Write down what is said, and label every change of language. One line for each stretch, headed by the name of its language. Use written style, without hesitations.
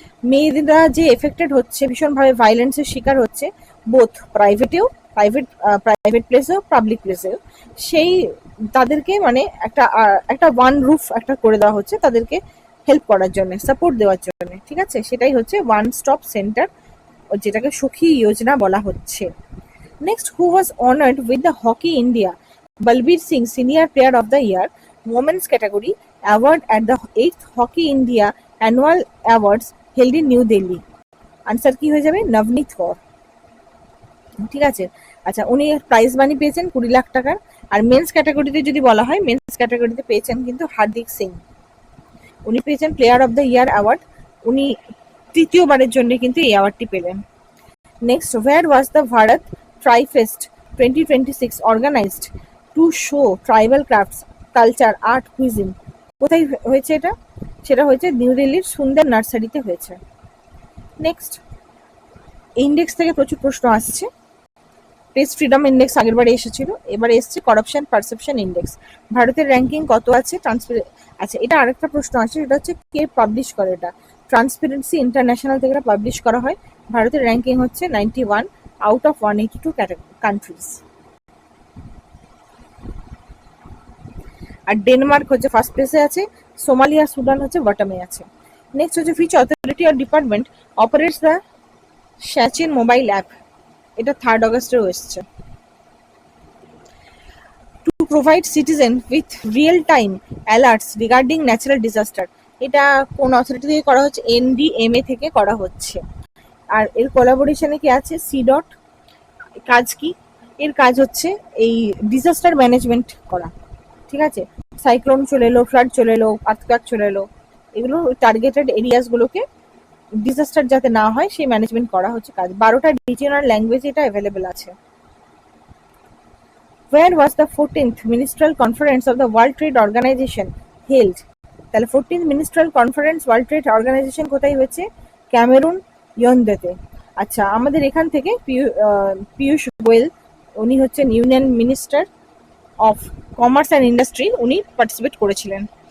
Bangla: মেয়েরা যে এফেক্টেড হচ্ছে, ভীষণভাবে ভায়োলেন্সের শিকার হচ্ছে, বোথ প্রাইভেট প্লেসেও পাবলিক প্লেসেও, সেই তাদেরকে মানে একটা ওয়ান রুফ একটা করে দেওয়া হচ্ছে তাদেরকে হেল্প করার জন্য, সাপোর্ট দেওয়ার জন্য, ঠিক আছে, সেটাই হচ্ছে ওয়ান স্টপ সেন্টার, যেটাকে সখী যোজনা বলা হচ্ছে।
English: Next, who was honored with the Hockey India Balbir Singh Senior Player of the Year Women's Category Award at the 8th Hockey India Annual Awards held in New Delhi?
Bangla: Answer কি হয়ে যাবে? নবনীত কৌর, ঠিক আছে। আচ্ছা, উনি প্রাইজ মানি পেয়েছেন 20 লাখ টাকার। আর men's ক্যাটাগরিতে যদি বলা হয়, মেন্স ক্যাটাগরিতে পেয়েছেন কিন্তু হার্দিক সিং, উনি পেয়েছেন player of the year award, উনি তৃতীয়বারের জন্য কিন্তু এই অ্যাওয়ার্ডটি পেলেন।
English: Next, where was the Bharat Tri-Fest 2026 organized to show tribal crafts, culture, art, cuisine?
Bangla: কোথায় হয়েছে এটা? সেটা হয়েছে নিউ দিল্লির সুন্দর নার্সারিতে হয়েছে। নেক্সট, ইন্ডেক্স থেকে প্রচুর প্রশ্ন আসছে। প্রেস ফ্রিডম ইন্ডেক্স আগেরবারে এসেছিল, এবারে এসছে করাপশন পারসেপশন ইন্ডেক্স। ভারতের র্যাঙ্কিং কত আছে? আচ্ছা, এটা আরেকটা প্রশ্ন আছে, সেটা হচ্ছে কে পাবলিশ করে? এটা ট্রান্সপারেন্সি ইন্টারন্যাশনাল থেকে পাবলিশ করা হয়। ভারতের র্যাঙ্কিং হচ্ছে 91 out of 182 countries. আর Denmark হচ্ছে ফার্স্ট প্লেসে আছে, সোমালিয়া সুদান হচ্ছে বটমে আছে। নেক্সট হচ্ছে
English: which authority or department operates the Shachin
Bangla: mobile app? এটা 3 অগস্টেও এসছে।
English: to provide citizen with real time alerts regarding natural disaster,
Bangla: এটা কোন অথরিটি থেকে করা হচ্ছে? NDMA থেকে করা হচ্ছে। আর এর কোলাবোরেশনে কি আছে? CDOT। কাজ কি? এর কাজ হচ্ছে এই ডিজাস্টার ম্যানেজমেন্ট করা, ঠিক আছে, সাইক্লোন চলে এলো, ফ্লাড চলে এলো, আর্থকোয়েক চলে এলো, এগুলো টার্গেটেড এরিয়াসগুলোকে ডিজাস্টার যাতে না হয় সেই ম্যানেজমেন্ট করা হচ্ছে কাজ। 12টা রিজিওনাল ল্যাঙ্গুয়েজ এটা অ্যাভেলেবেল আছে।
English: Where was the 14th Ministerial Conference of the World Trade Organization held?
Bangla: তাহলে 14th Ministerial Conference World Trade Organization কোথায় হয়েছে? ক্যামেরুন ইয়ন্দেতে। আচ্ছা, আমাদের এখান থেকে পীযূষ গোয়েল, উনি হচ্ছেন union minister of commerce and industry, উনি পার্টিসিপেট করেছিলেন।